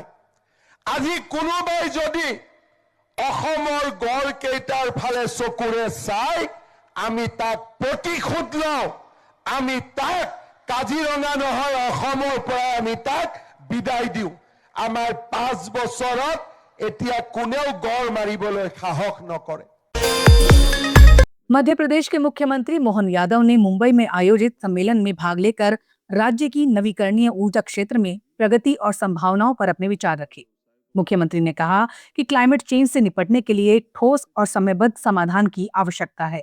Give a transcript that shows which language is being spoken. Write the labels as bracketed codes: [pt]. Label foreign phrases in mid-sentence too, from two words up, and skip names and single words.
[as] আজি কোনোবাই যদি অসমৰ গড় কেইটাৰ ফালে চকুৰে চাই আমি তাক প্ৰতিশোধ লওঁ, আমি তাক কাজিৰঙা নহয় অসমৰ পৰা আমি তাক বিদায় দিওঁ। আমাৰ 5 বছৰত এতিয়া কোনেও গড় মাৰিবলৈ সাহস নকৰে। [hi] मध्य प्रदेश के मुख्यमंत्री मोहन यादव ने मुंबई में आयोजित सम्मेलन में भाग लेकर राज्य की नवीकरणीय ऊर्जा क्षेत्र में प्रगति और संभावनाओं पर अपने विचार रखे। मुख्यमंत्री ने कहा कि [en] climate change [hi] से निपटने के लिए ठोस और समयबद्ध समाधान की आवश्यकता है।